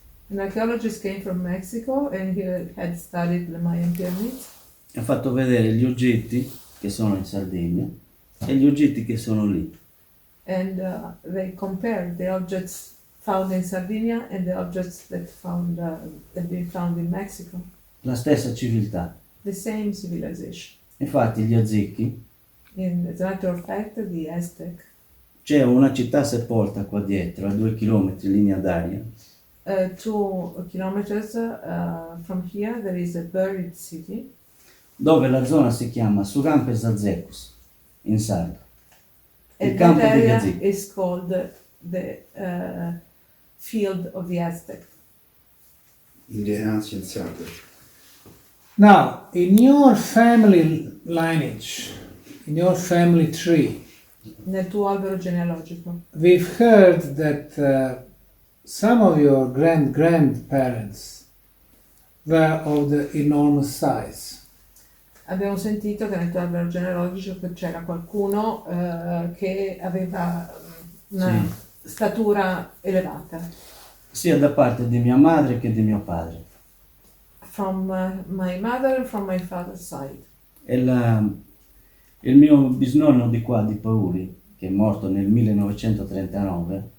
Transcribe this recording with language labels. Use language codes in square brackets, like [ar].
[en] an archaeologist came from Mexico and he had studied the Mayan pyramids. [it] ha fatto vedere gli oggetti che sono in Sardegna e gli oggetti che sono lì. [en] And they compared the objects found in Sardinia and the objects that had been found in Mexico. [it] La stessa civiltà. [en] The same civilization. [it] Infatti gli Azzecchi, [en] As a matter of fact, the Aztec. [it] c'è una città sepolta qua dietro, a 2 chilometri in linea d'aria, [en] 2 kilometers from here, there is a buried city. [it] dove la zona si chiama Surampes Azzecos, in sardo. Il [en] And [it] campo [en] that [it] degli [en] area [it] Azzecchi. [en] is called the field of the Aztec. In the ancient Sardinia. now, in your family lineage, in your family tree, [it] Nel tuo albero genealogico [en] we've heard that some of your grandparents were of the enormous size. [it] abbiamo sentito che nel tuo albero genealogico c'era qualcuno che aveva una statura elevata. Sia da parte di mia madre che di mio padre. [en] From my mother and from my father's side. [it] E il mio bisnonno di qua, di Pauli, che è morto nel 1939,